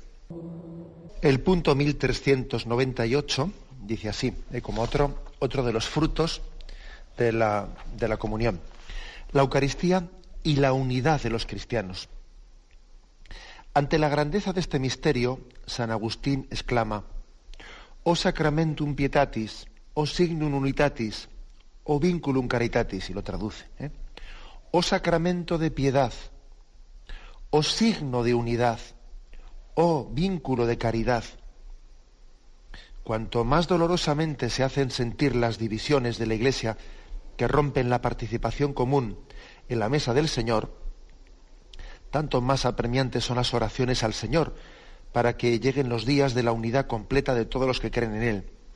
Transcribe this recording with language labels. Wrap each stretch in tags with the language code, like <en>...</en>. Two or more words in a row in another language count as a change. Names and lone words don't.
<es>El punto 1398 dice así, como otro de los frutos de la comunión. La Eucaristía y la unidad de los cristianos. Ante la grandeza de este misterio, San Agustín exclama:</es> <la>O sacramentum pietatis, o signum unitatis, o vinculum caritatis,</la> <es>y lo traduce. O sacramento de piedad, o signo de unidad, o vínculo de caridad. Cuanto más dolorosamente se hacen sentir las divisiones de la Iglesia que rompen la participación común en la mesa del Señor, tanto más apremiantes son las oraciones al Señor para que lleguen los días de la unidad completa de todos los que creen en Él.</es>